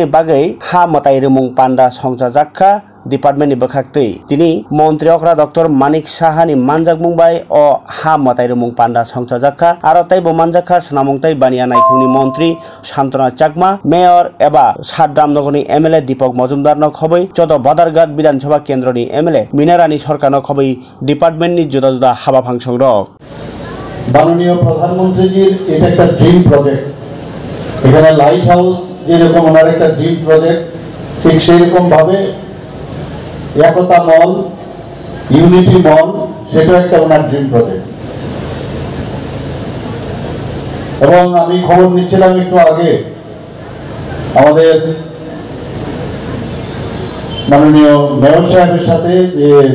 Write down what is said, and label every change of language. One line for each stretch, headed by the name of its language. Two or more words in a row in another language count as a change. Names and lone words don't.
Kok Borok: बागै हा मताय रुमुं पान्डा संजाजाखा डिपार्टमेंट नि बखाक्तै तिनी मंत्री अक्रा डॉक्टर मानिक साहानि मानजाक मुंबाय हा मताय रुमुं पान्डा संजाजाखा आरो तैबो मानजाखा स्नामंगते बानिया नायखंनि मंत्री शान्तना चाकमा मेयर एबा सातरामनगरनि एमएलए दीपक मजुमदार न खबै चौद बदारघाट विधानसभा केन्द्रनि एमएलए मिनारानी सरकार न खबै डिपार्टमेंट नि जुदा जुदा हाबा फांसन रक
Bangla: মাননীয় প্রধানমন্ত্রীজির এটা একটা
English: dream project
Bangla: এখানে লাইট হাউস যেরকম ওনার একটা
English: dream project
Bangla: ঠিক সেই রকম ভাবে একতা মল
English: unity mall
Bangla: সেটা একটা ওনার
English: dream project
Bangla: এবং আমি খবর নিচ্ছিলাম একটু আগে আমাদের মাননীয় মেয়র সাহেবের সাথে যে